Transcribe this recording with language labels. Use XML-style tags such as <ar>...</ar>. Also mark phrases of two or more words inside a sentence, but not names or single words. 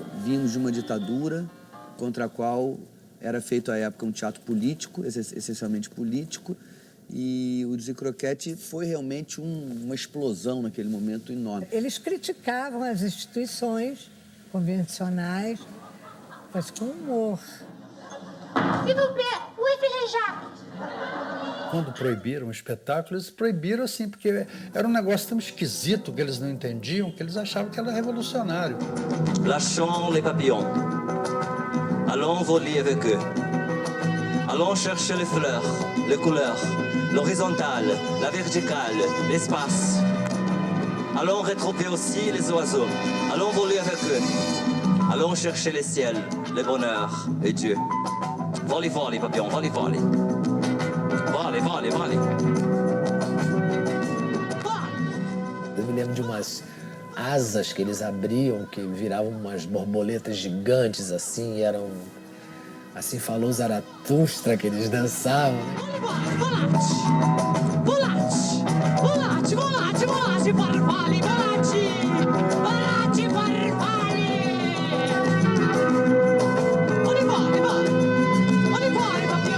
<pt>Vimos de uma ditadura contra a qual era feito à época um teatro político, essencialmente político, e o Zicroquete foi realmente uma explosão naquele momento enorme. Eles criticavam as instituições convencionais, mas com humor.</pt> <fr>S'il vous plaît, où est Philippe Jacques?</fr> <pt>Quando proibiram o espetáculo, eles proibiram assim, porque era um negócio tão esquisito que eles não entendiam, que eles achavam que era revolucionário.</pt> <fr>Lâchons les papillons. Allons voler avec eux. Allons chercher les fleurs, les couleurs, l'horizontale, la verticale, l'espace. Allons retrouver aussi les oiseaux. Allons voler avec eux. Allons chercher les ciels, le bonheur et Dieu. Vole, vole, papillon, vole, vole. Vole, vole, vole.</fr> <pt>Eu me lembro de umas asas que eles abriam, que viravam umas borboletas gigantes assim, e eram... Assim falou Zaratustra, que eles dançavam.</pt> <it>Volate, volate, volate, volate, farfalle, volate, volate, farfalle.</it> <fr>Vole, vole, vole, vole, vole, papillon.</fr>